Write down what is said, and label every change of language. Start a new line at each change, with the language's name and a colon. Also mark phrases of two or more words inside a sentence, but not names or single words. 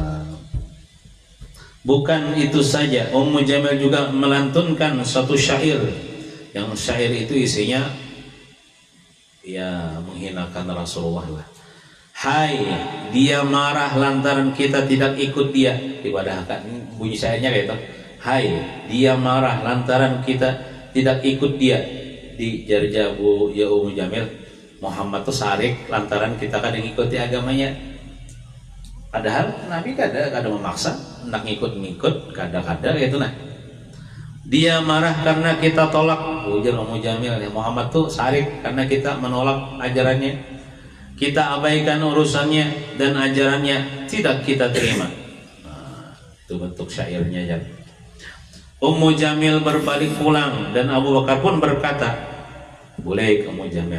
Indonesian: Bukan itu saja, Ummu Jamil juga melantunkan satu syair, yang syair itu isinya ya menghinakan Rasulullah lah. Hai, dia marah lantaran kita tidak ikut dia. Dibadahkan bunyi syairnya kayak itu. Hai, dia marah lantaran kita tidak ikut dia.
Banjar: Di jarjabu ya Ummu Jamil, Muhammad tuh sarik lantaran kita kadang ikuti agamanya. Padahal Nabi kada memaksa, hendak ngikut kada gitu nah.
Indonesian: Dia marah karena kita tolak, ujar Ummu Jamil, ya Muhammad tuh sarik karena kita menolak ajarannya. Kita abaikan urusannya dan ajarannya tidak kita terima. Nah, itu bentuk syairnya ya. Ummu Jamil berbalik pulang dan Abu Bakar pun berkata, "Boleh Ummu Jamil."